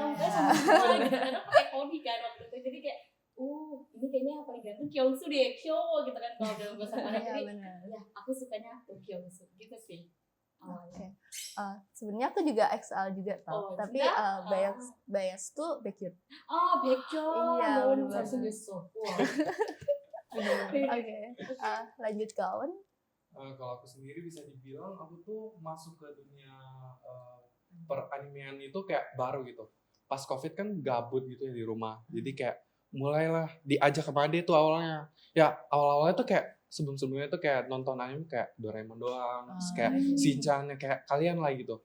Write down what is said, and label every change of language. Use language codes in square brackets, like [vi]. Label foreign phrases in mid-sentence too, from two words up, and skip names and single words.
[id] Makanya sama semua gitu. Karena pakai poni kan waktu itu. Jadi kayak ini kayaknya yang paling ganteng Kyung-soo deh. Kyo gitu kan kalau dalam bahasa Korea. Jadi ya aku sukanya Do Kyung-soo gitu sih. Oke. Sebenarnya aku juga XL juga tau, tapi bias tuh Baekhyun. [ko] 아, 백현 [id] Iya, [ko] 너무 [id] bener banget. [ko] 잘생겼어. 우와. [id] Oke, lanjut ke Awan. Kalau aku sendiri bisa dibilang aku tuh masuk ke dunia peranimean itu kayak baru gitu. Pas COVID kan gabut gitu ya di rumah. Jadi kayak mulailah diajak ke Made tuh awalnya. Ya awal-awalnya tuh kayak sebelum-sebelumnya tuh kayak nonton anime kayak Doraemon doang, terus kayak Shinchan kayak kalian lah gitu.